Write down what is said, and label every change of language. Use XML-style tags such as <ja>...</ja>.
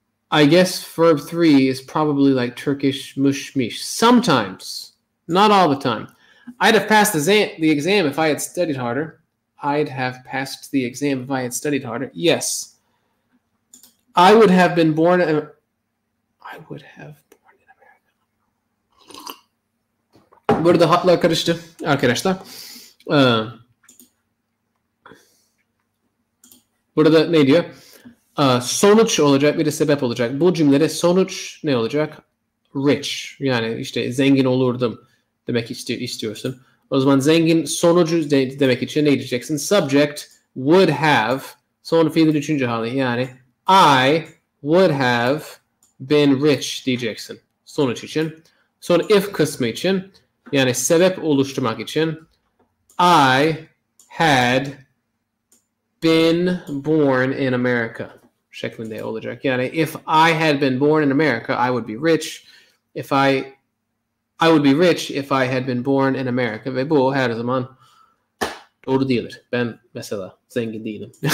<en>I guess verb 3 is probably like Turkish mushmish. Sometimes, not all the time. I'd have passed the exam if I had studied harder. I'd have passed the exam if I had studied harder. Yes. I would have been born in America.</en> <tr>Burada hatlar karıştı arkadaşlar. Burada ne diyor? Sonuç olacak, bir de sebep olacak. Bu cümlede sonuç ne olacak? Rich. Yani işte zengin olurdum demek istiyorsun. O zaman zengin sonucu demek için ne diyeceksin? Subject would have, sonra fiilin üçüncü hali, yani</tr> <en>I would have been rich</en> <tr>diyeceksin sonuç için. Sonra if kısmı için, yani sebep oluşturmak için</tr> <en>I had been born in America</en> <tr>şeklinde olacak. Yani</tr> <en>if I had been born in America, I would be rich. I would be rich if I had been born in America.</en> <tr>Ve bu her zaman doğru değildir. Ben mesela zengin değilim.</tr>